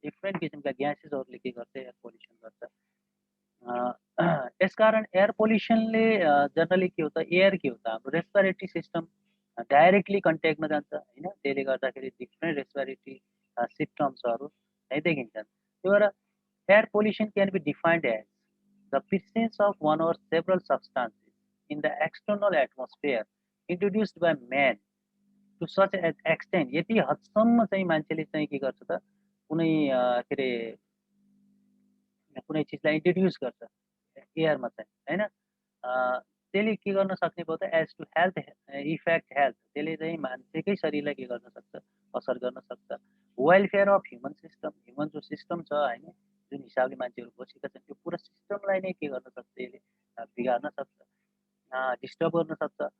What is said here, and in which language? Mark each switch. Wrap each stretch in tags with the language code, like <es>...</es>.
<ne>Different किसिमका ग्यासेसहरूले के गर्छ, एयर पोल्युसन गर्छ। यसकारण एयर पोल्युसनले जनरली के हो त, एयर के हो त, हाम्रो रेस्पिरेटरी सिस्टम डाइरेक्टली कन्ट्याक्टमा जान्छ होइन। त्यसले गर्दाखेरि डिफ्रेन्ट रेस्पिरेटरी सिम्पटम्सहरू है देखिन्छन्। त्यही भएर</ne> <en>air pollution can be defined as the presence of one or several substances in the external atmosphere introduced by man to such an extent,</en> <ne>यति हदसम्म चाहिँ मान्छेले चाहिँ के गर्छ त, कुनै के अरे कुनै चिजलाई इन्ट्रोड्युस गर्छ एयरमा चाहिँ होइन। त्यसले के गर्न सक्ने भयो त,</ne> <en>as to health effect health,</en> <ne>त्यसले चाहिँ मान्छेकै शरीरलाई के गर्न सक्छ, असर गर्न सक्छ।</ne> <en>welfare of human system,</en> <ne>human जो सिस्टम छ होइन, जुन हिसाबले मान्छेहरू बसेका छन् त्यो पुरा सिस्टमलाई नै के गर्न सक्छ, यसले बिगार्न सक्छ, डिस्टर्ब गर्न सक्छ।</ne>